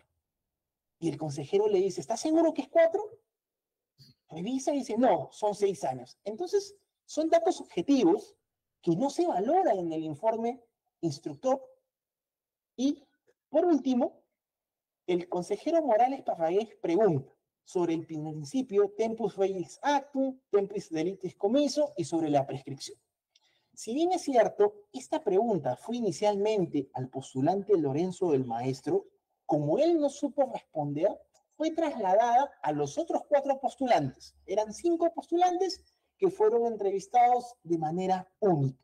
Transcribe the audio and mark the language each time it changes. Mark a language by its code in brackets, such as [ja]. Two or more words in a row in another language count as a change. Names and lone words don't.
[es] Y el consejero le dice, ¿estás seguro que es 4? Revisa y dice, no, son 6 años. Entonces, son datos objetivos que no se valoran en el informe instructor. Y, por último, el consejero Morales Parragués pregunta sobre el principio [la] tempus regis actum, tempus delictis commiso [es] y sobre la prescripción. Si bien es cierto, esta pregunta fue inicialmente al postulante Lorenzo del Maestro, como él no supo responder, fue trasladada a los otros 4 postulantes. Eran 5 postulantes que fueron entrevistados de manera única.